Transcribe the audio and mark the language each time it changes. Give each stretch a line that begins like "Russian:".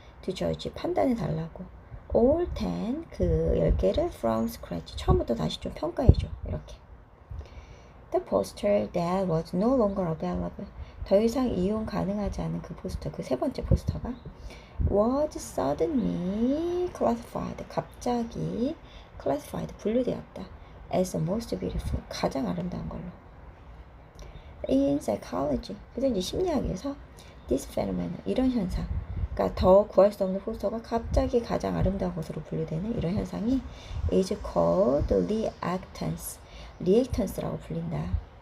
English: to judge,
Korean: 판단해 달라고.
English: all 10,
Korean: 그 10개를
English: from scratch,
Korean: 처음부터 다시 좀 평가해줘. 이렇게.
English: The poster that was no longer available,
Korean: 더 이상 이용 가능하지 않은 그 포스터, 그 세 번째 포스터가
English: was suddenly classified,
Korean: 갑자기
English: classified,
Korean: 분류되었다.
English: as the most beautiful,
Korean: 가장 아름다운 걸로.
English: In psychology,
Korean: 그래서 이제 심리학에서
English: this phenomenon,
Korean: 이런 현상, 그러니까 더 구할 수 없는 포스터가 갑자기 가장 아름다운 것으로 분류되는 이런 현상이
English: is called reactance,
Korean: reactance라고 불린다.